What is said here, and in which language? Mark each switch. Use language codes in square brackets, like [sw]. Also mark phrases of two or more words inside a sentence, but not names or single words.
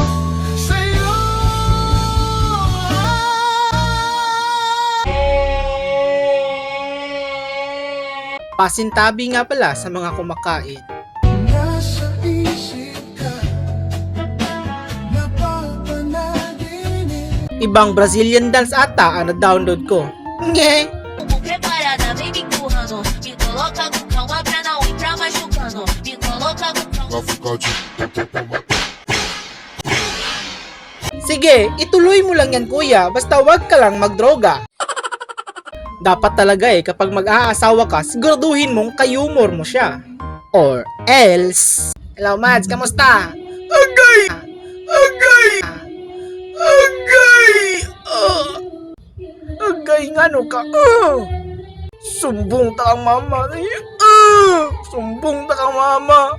[tl] Pasintabi nga pala sa mga kumakain. Ibang Brazilian dance ata ang na-download ko. Nge! [pt] Preparada, vem me empurrando. Me coloca com calma pra não entrar machucando. Me coloca com calma. [tl] Sige, ituloy mo lang yan Kuya, basta wag ka lang magdroga. Dapat talaga kapag mag-aasawa ka, siguraduhin mong kayumor mo siya. [en] Or else... Hello Mads, kamusta? [ceb] Agay! Agay! Agay! Agay nga no ka. Sumbong ta kang mama. Sumbong ta kang mama.